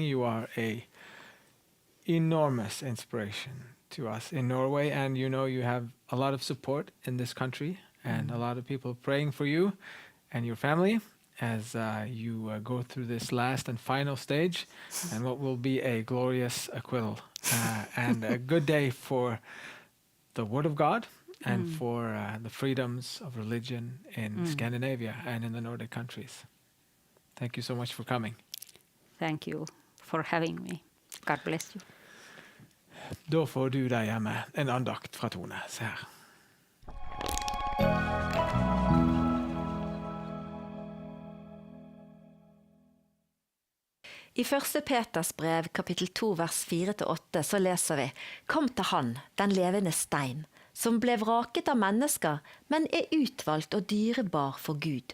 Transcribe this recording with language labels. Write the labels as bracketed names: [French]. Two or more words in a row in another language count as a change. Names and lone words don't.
[English] You are a enormous inspiration to us in Norway, and you know you have a lot of support in this country and a lot of people praying for you and your family as you go through this last and final stage and what will be a glorious acquittal and a good day for the Word of God and for the freedoms of religion in Scandinavia and in the Nordic countries. Thank you so much for coming. Thank you for having me. God bless you. [Norwegian] Da får du der hjemme en andakt fra Tone. Se her. I 1. Peters brev, kapittel 2, vers 4-8, så leser vi: «Kom til han, den levende stein, som ble vraket av mennesker, men er utvalgt og dyrebar for Gud.